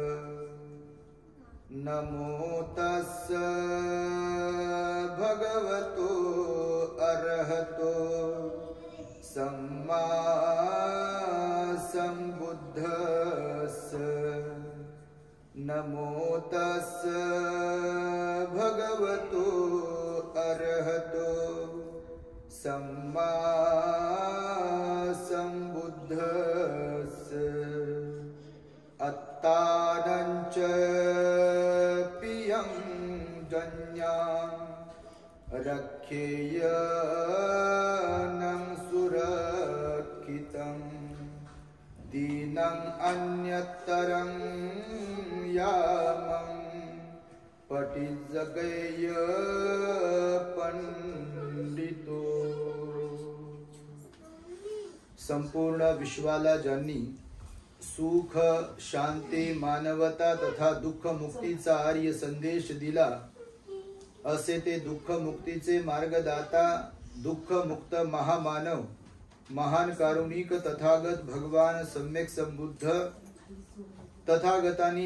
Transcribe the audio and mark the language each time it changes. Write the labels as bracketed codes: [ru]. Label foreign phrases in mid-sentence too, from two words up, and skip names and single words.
[pi] नमो तस्स भगवतो अरहतो सम्मा संबुद्धस्स। नमो तस्स भगवतो अरहतो सम्मा संबुद्धस्स। अत्तानञ्च पियं जन्यां रक्षेयनं सुरक्षितं दीनं अन्यतरं यामं पठिजगेय पंडितो। [mr] संपूर्ण विश्वाला ज्यांनी सुख शांती मानवता तथा दुःख मुक्तीचा आर्य संदेश दिला असे ते दुःख मुक्तीचे मार्गदाता दुःख मुक्त महामानव महान कारुणिक तथागत भगवान सम्यक संबुद्ध तथागतांनी